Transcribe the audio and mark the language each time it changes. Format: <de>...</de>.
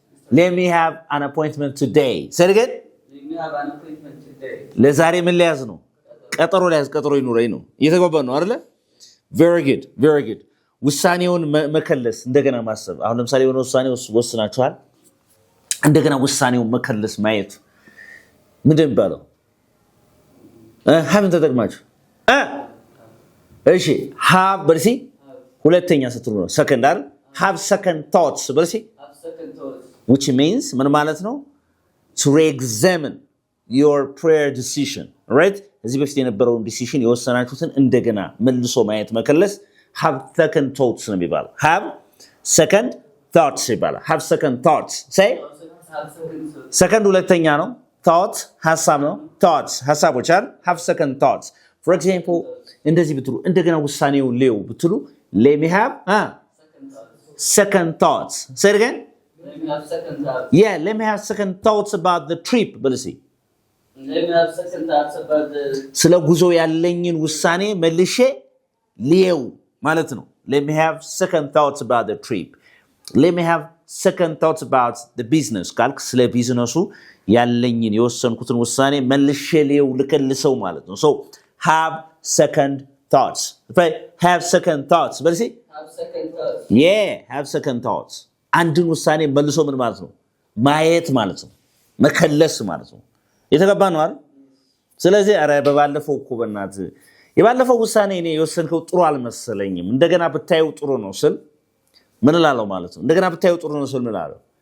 <en>Let me have an appointment today. Say it again. Let me have an appointment today.</en> <am>ለዛሬ ምን ሊያዝ ነው? ቀጠሮ ሊያዝ። ቀጠሮ ይኑረኝ ነው። እየተገባን ነው አይደለ?</am> <en>Very good. Very good.</en> <am>ውሳኔውን መከለስ እንደገና ማሰብ። አሁን ለምሳሌ የሆነ ውሳኔ ወስናችኋል። እንደገና ውሳኔውን መከለስ ማየት ምንድን ነው? have ተጠቅማችሁ እሺ have በርሲ ሁለተኛ ስትሉ ነው። second አይደል?</am> <en>have second thoughts በርሲ Have second thoughts. which means</en> <am>ምን ማለት ነው?</am> <en>to re-examine your prayer decision, right?</en> <am>እዚህ በፊት የነበረውን ዲሲሽን የወሰናችሁትን እንደገና መልሶ ማየት መከለስ</am> <en>have second thoughts</en> <am>ነው የሚባለው። have second thoughts ይባላል። have second thoughts.</am> <en>say Have second thoughts. second ሁለተኛ ነው። thought ሐሳብ ነው። thoughts ሐሳቦች አይደል? have second thoughts. for example</en> <am>እንደዚህ ብትሉ እንደገና ውሳኔውን ሌው ብትሉ</am> <en>let me have Second thoughts. second thoughts. say it again. Let me have second thoughts. Yeah, let me have second thoughts about the trip በልሲ Let me have second thoughts about the.</en> <am>ስለ ጉዞ ያለኝን ውሳኔ መልሼ ሊየው ማለት ነው።</am> <en>let me have second thoughts about the trip. let me have second thoughts about the business</en> <am>ካልክ ስለ ቢዝነሱ ያለኝን የወሰንኩትን ውሳኔ መልሼ ሊየው ልከልሰው ማለት ነው።</am> <en>so have second thoughts. have second thoughts በልሲ Have second thoughts. yeah, have second thoughts.</en> <am>አንድን ውሳኔ መልሶ ምን ማለት ነው? ማየት ማለት ነው። መከለስ ማለት ነው። የተገባ ነው አይደል? ስለዚህ አረ በባለፈው እኮ በእናትህ የባለፈው ውሳኔ እኔ የወሰንከው ጥሩ አልመሰለኝም እንደገና ብታየው ጥሩ ነው ስል ምን እላለሁ ማለት ነው። እንደገና ብታየው ጥሩ ነው ስል ምን እላለሁ?</am>